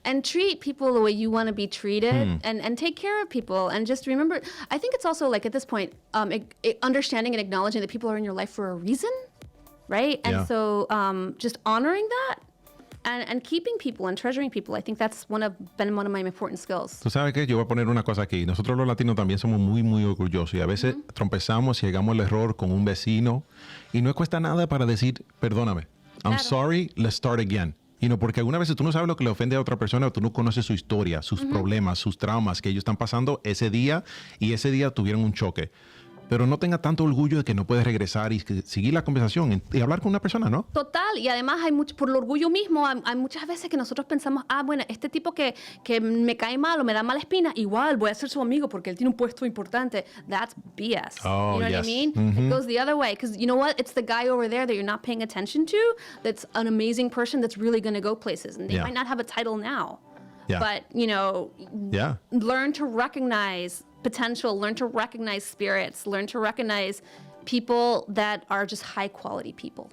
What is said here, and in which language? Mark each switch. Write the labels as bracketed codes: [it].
[en] And treat people the way you want to be treated, and take care of people. And just remember, I think it's also like at this point, understanding and acknowledging that people are in your life for a reason. Right? And so just honoring that and keeping people and treasuring people, I think that's been one of my important skills. [es] Tú sabes que yo voy a poner una cosa aquí. Nosotros los latinos también somos muy, muy orgullosos y a veces trompezamos y llegamos al error con un vecino y no cuesta nada para decir, perdóname, [en] I'm sorry, let's start again. [es] Porque algunas veces tú no sabes lo que le ofende a otra persona, o tú no conoces su historia, sus problemas, sus traumas que ellos están pasando ese día y ese día tuvieron un choque. Pero no tenga tanto orgullo de que no puedes regresar y seguir la conversación y hablar con una persona, ¿no? Total. Y además hay mucho, por el orgullo mismo, hay muchas veces que nosotros pensamos, bueno, este tipo que me cae mal o me da mala espina, igual voy a ser su amigo porque él tiene un puesto importante. [en] That's BS. Oh, you know what I mean? It goes the other way. Because you know what? It's the guy over there that you're not paying attention to that's an amazing person that's really going to go places. And they might not have a title now. Yeah. But, learn to recognize potential, learn to recognize spirits, learn to recognize people that are just high quality people.